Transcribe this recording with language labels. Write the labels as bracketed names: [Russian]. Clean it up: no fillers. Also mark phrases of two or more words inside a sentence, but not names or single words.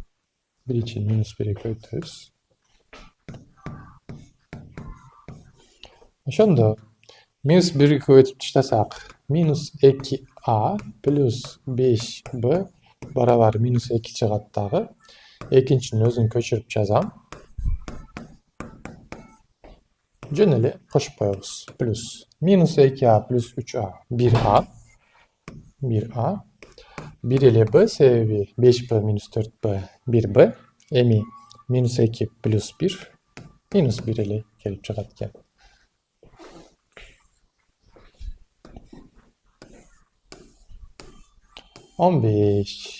[Kyrgyz] Ошондо минус 1ге көбөйтүп таштасак, минус 2A плюс 5B барабар минус 2 чыгат дагы. Экинчинин өзүн көчүрүп жазам. Жөн эле кошуп коебуз. Плюс минус 2A плюс 3A 1A. 1A. 1 эле B себеби 5B минус 4B 1B. Эми минус 2 плюс 1 минус 1 эле келип чыгат экен. On 5.